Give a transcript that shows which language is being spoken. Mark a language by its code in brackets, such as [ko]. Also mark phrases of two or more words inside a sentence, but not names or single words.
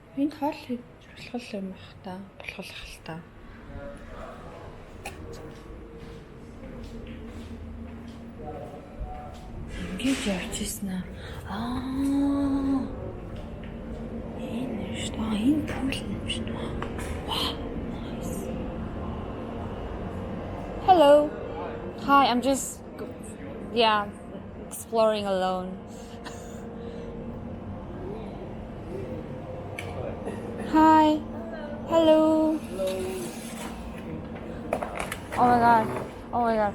[mn] Энд хоол хийж болох юм бах та. Болох л та. Ингэж явчихсан аа. Энэ шүү дээ. Энэ пул юм шүү дээ. [en] Wow. Nice. Hello. Hi, I'm just exploring alone. Hi. Hello. Oh my god. Oh my god.